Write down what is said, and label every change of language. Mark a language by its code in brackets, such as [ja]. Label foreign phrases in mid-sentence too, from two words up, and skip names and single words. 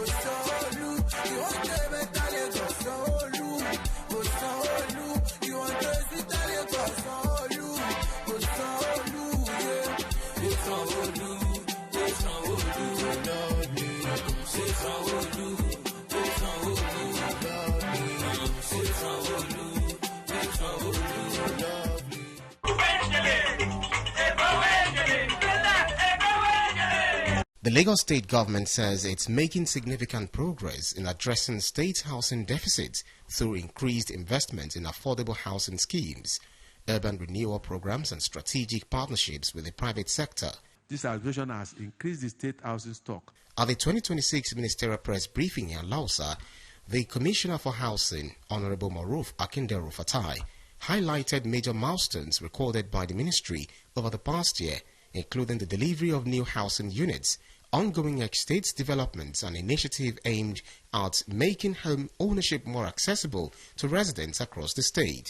[en] Sanwo-Olu, you want to better Lagos, Sanwo-Olu, go Sanwo-Olu, you want to better Lagos, Sanwo-Olu, go Sanwo-Olu, yeah, go Sanwo-Olu, go Sanwo-Olu, love me, say Sanwo-Olu, go Sanwo-Olu, love me, say Sanwo-Olu, go Sanwo-Olu, love me. The Lagos State government says it's making significant progress in addressing state housing deficits through increased investment in affordable housing schemes, urban renewal programs and strategic partnerships with the private sector. This administration has increased the state housing stock. At the 2026 ministerial press briefing in Lausa, the Commissioner for Housing, Honorable Maruf Akinderu-Fatai, highlighted major milestones recorded by the ministry over the past year, including the delivery of new housing units, ongoing estates developments, and initiative aimed at making home ownership more accessible to residents across the state.